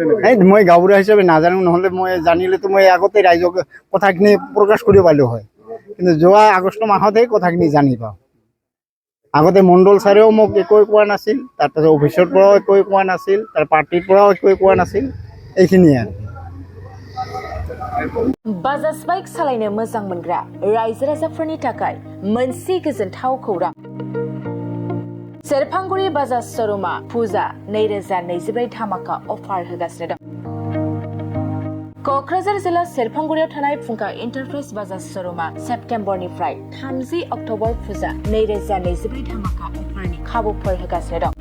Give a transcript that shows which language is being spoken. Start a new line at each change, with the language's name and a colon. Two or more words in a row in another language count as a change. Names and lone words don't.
Assamese: মই গাঁওবুঢ়া হিচাপে নাজানো, নহ'লে মই জানিলেতো মই আগতে ৰাইজক কথাখিনি প্ৰকাশ কৰিব পাৰিলোঁ হয়। কিন্তু যোৱা আগষ্ট মাহতহে কথাখিনি জানি পাওঁ। আগতে মণ্ডল ছাৰেও মোক একোৱে কোৱা নাছিল, তাৰপাছত অফিচৰ পৰাও একোৱে কোৱা নাছিল, তাৰ পাৰ্টিৰ পৰাও একোৱে কোৱা নাছিল। এইখিনিয়ে আৰু
Bodo: बाजाज बाइक सालायनो मोजां मोनग्रा रायजो राजाफोरनि थाखाय मोनसे गोजोनथाव खौरां। सेरफांगुरि बाजाज श'रुमा फुजा 2024 धामाका अफार होगासिनो दं। क'क्राझार जिल्ला सेरफांगुरियाव थानाय फुंखा एन्टारप्राइज बाजाज श'रुमा सेप्तेम्बरनिफ्राय 30 अक्ट'बर फुजा 2024 धामाका अफारनि खाबुफोर होगासिनो दं।